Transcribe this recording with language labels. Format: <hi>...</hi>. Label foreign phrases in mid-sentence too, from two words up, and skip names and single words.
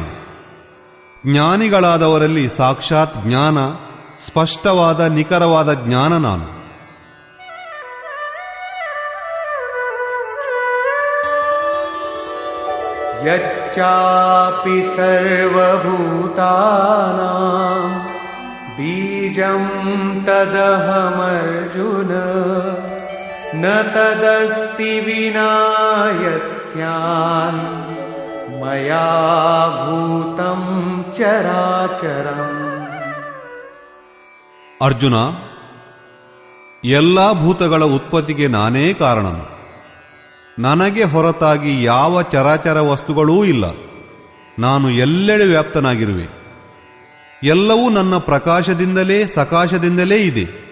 <kn>ಜ್ಞಾನಿಗಳಾದವರಲ್ಲಿ ಸಾಕ್ಷಾತ್ ಜ್ಞಾನ, ಸ್ಪಷ್ಟವಾದ ನಿಖರವಾದ ಜ್ಞಾನ ನಾನು.</kn> <sa>यच्चापि सर्वभूतानां बीजं तदहमर्जुन न तदस्ति विना यत् स्यान् मया भूतं चराचरं.</sa> <kn>ಅರ್ಜುನ, ಎಲ್ಲಾ ಭೂತಗಳ ಉತ್ಪತ್ತಿಗೆ ನಾನೇ ಕಾರಣನು. ನನಗೆ ಹೊರತಾಗಿ ಯಾವ ಚರಾಚರ ವಸ್ತುಗಳೂ ಇಲ್ಲ. ನಾನು ಎಲ್ಲೆಡೆ ವ್ಯಾಪ್ತನಾಗಿರುವೆ. ಎಲ್ಲವೂ ನನ್ನ ಪ್ರಕಾಶದಿಂದಲೇ ಸಕಾಶದಿಂದಲೇ ಇದೆ.</kn>